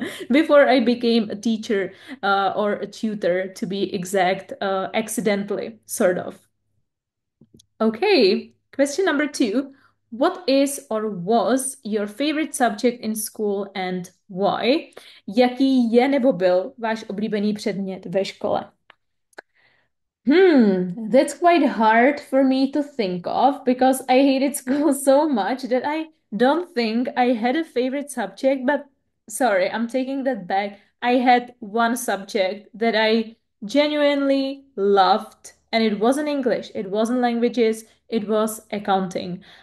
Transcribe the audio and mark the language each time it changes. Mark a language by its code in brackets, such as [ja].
[en] Before I became a teacher or a tutor, to be exact, accidentally, sort of. Okay, question number 2. What is or was your favorite subject in school and why? [cs] Jaký je nebo byl váš oblíbený předmět ve škole? [en] That's quite hard for me to think of because I hated school so much that I don't think I had a favorite subject, but sorry, I'm taking that back. I had one subject that I genuinely loved, and it wasn't English, it wasn't languages, it was accounting.